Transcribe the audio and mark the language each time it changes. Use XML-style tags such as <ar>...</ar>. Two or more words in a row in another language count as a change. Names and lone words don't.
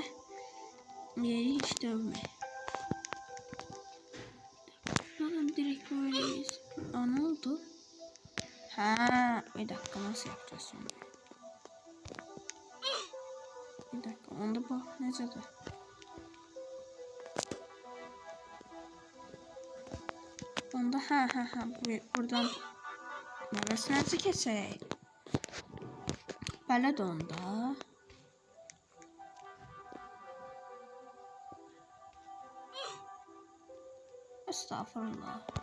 <tr>Yeri hiç dövme. Bakın direkt böyleyiz. Aa ne oldu? Ha, bir dakika nasıl yapacağız şimdi? Bir dakika</tr> <az>onda bak necədir? Onda ha buradan neresi necə keçək? Belə də onda. Estağfurullah.</az>